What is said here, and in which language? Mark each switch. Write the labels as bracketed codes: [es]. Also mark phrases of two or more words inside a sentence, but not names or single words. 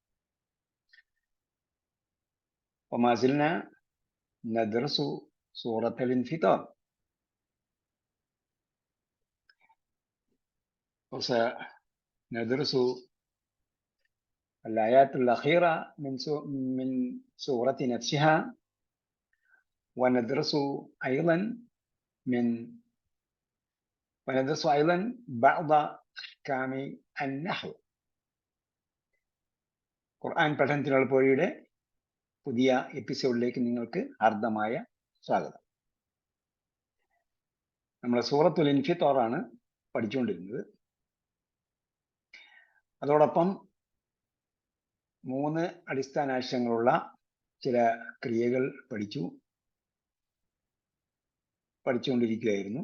[ar] وما زلنا ندرس سورة الانفطار، وسندرس الآيات الأخيرة من سورة نفسها، وندرس أيضا بعض أحكام النحو. [ml] ഖുർആൻ പഠനത്തിനുള്ള പോരിയുടെ പുതിയ എപ്പിസോഡിലേക്ക് നിങ്ങൾക്ക് ഹാർദമായ സ്വാഗതം. നമ്മൾ സൂറത്തുൽ ഇൻഫിത്താറാണ് പഠിച്ചുകൊണ്ടിരുന്നത്. അതോടൊപ്പം 3 അടിസ്ഥാനാംശങ്ങളുള്ള ചില ക്രിയകൾ പഠിച്ചുകൊണ്ടിരിക്കുകയായിരുന്നു.